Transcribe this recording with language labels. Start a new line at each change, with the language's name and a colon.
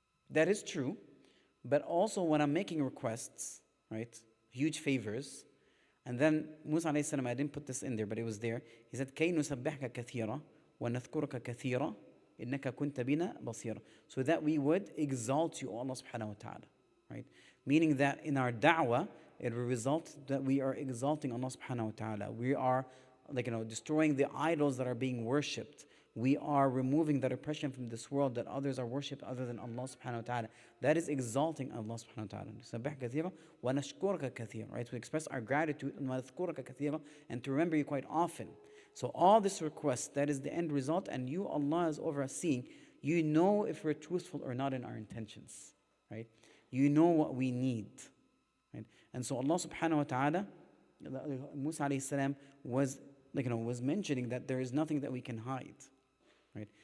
English: That is true, but also when I'm making requests, right, huge favors, and then Musa alayhi salam, I didn't put this in there, but it was there. He said,
Arabic: كَيْ نُسَبِّحْكَ كَثِيرًا وَنَذْكُرَكَ كَثِيرًا إِنَّكَ كُنْتَ بِنَا بَصِيرًا.
English: So that we would exalt you, Allah subhanahu wa ta'ala, right? Meaning that in our da'wah, it will result that we are exalting Allah subhanahu wa ta'ala. We are, destroying the idols that are being worshipped. We are removing that oppression from this world that others are worshipped other than Allah subhanahu wa ta'ala. That is exalting Allah subhanahu wa ta'ala.
Arabic: نُسَبِّحْكَ كَثِيرًا وَنَشْكُرَكَ كَثِيرًا.
English: Right? To express our gratitude and to remember you quite often. So all this request, that is the end result, and you, Allah, is over us seeing. You know if we're truthful or not in our intentions. Right? You know what we need. Right? And so Allah subhanahu wa ta'ala, Musa alayhi salam was mentioning that there is nothing that we can hide. Right?